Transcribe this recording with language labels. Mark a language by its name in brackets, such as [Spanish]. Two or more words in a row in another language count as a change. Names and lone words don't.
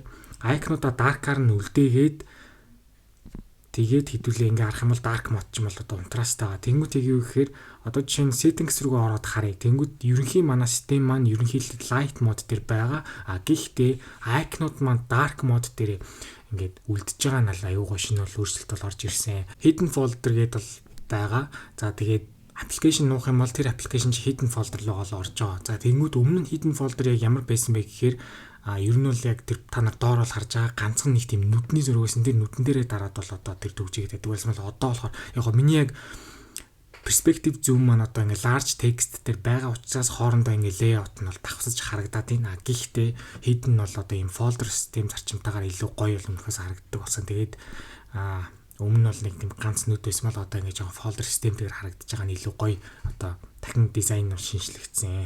[Mongolian] Icon-уудаа dark-аар нь үлдээгээд тэгээд хэдүүлээ ингээ харах юм бол [English] dark mode [Mongolian] ч юм бол одоо унтраастай байгаа. Тэнгүүт яг юу гэхээр одоо жишээ нь settings рүүгээ ороод харъя. Тэнгүүт ерөнхий манай систем маань ерөнхийдөө [English] light mode [Mongolian] дээр байгаа. Гэхдээ icon-ууд маань [English] dark mode [Mongolian] дээр ингээд үлдэж байгаа нь аюу гоо шинэ бол өөрчлөлт бол орж ирсэн. [English] Hidden folder [Mongolian] гэдэг бол байгаа. За тэгээд application нуух юм бол тэр application чи [English] hidden folder [Mongolian] руу гол орж байгаа. За тэнгүүт өмнө нь [English] hidden folder [Mongolian] яг ямар байсан бэ гэхээр ер нь бол яг тэр та нар доор бол харж байгаа ганцхан нэг тийм нүдний зөрөөсөн тэр нүдэн дээрээ дараад бол одоо тэр төгжигээд байдаг байсан бол одоо болохоор яг миний яг [English] perspective zoom [Mongolian] маань одоо ингээ [English] large text [Mongolian] дээр байгаа учраас хоорондоо ингээ layout нь бол давхсаж харагдаад байна. Гэхдээ hidden нь бол одоо ийм folder систем зарчимтайгаар илүү гоё бол өнөхөөс харагддаг болсон. Тэгээд өмнө нь бол нэг тийм ганц нүд байсан бол одоо ингээ жоохон folder системтэйгээр харагдаж байгаа нь илүү гоё одоо дахин дизайн нь шинжлэгдсэн.